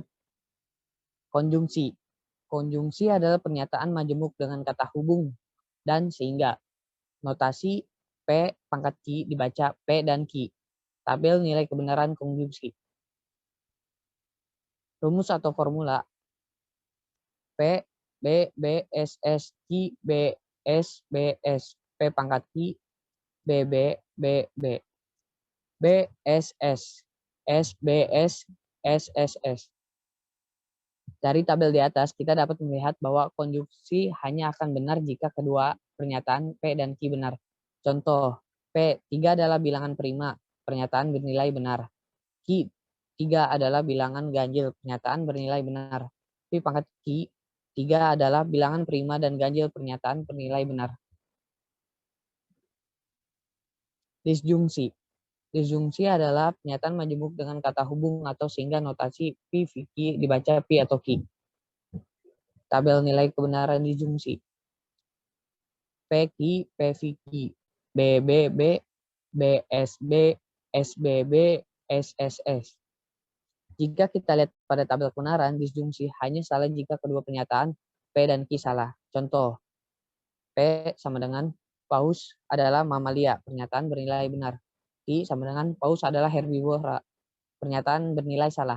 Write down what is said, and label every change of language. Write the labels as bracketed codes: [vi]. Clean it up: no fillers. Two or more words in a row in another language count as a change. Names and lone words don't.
[id] Konjungsi. Konjungsi adalah pernyataan majemuk dengan kata hubung dan sehingga. Notasi P pangkat Q dibaca P dan Q. Tabel nilai kebenaran konjungsi. Rumus atau formula. P, B, B, S, S, Q, B, S, B, S. P pangkat Q, B, B, B, B. B, S, S. S, B, S, S, S, S. Dari tabel di atas, kita dapat melihat bahwa konjungsi hanya akan benar jika kedua pernyataan P dan Q benar. Contoh, P, 3 adalah bilangan prima, pernyataan bernilai benar. Q, 3 adalah bilangan ganjil, pernyataan bernilai benar. P pangkat Q, 3 adalah bilangan prima dan ganjil, pernyataan bernilai benar. Disjungsi. Disjungsi adalah pernyataan majemuk dengan kata hubung atau sehingga notasi P, V, Q dibaca P atau Q. Tabel nilai kebenaran disjungsi. P, Q, P, V, Q. B, B, B, B, S, B, S, B, B, S, S, S. Jika kita lihat pada tabel kebenaran, disjungsi hanya salah jika kedua pernyataan P dan Q salah. Contoh, P sama dengan paus adalah mamalia, pernyataan bernilai benar. Q sama dengan paus adalah herbivora, pernyataan bernilai salah.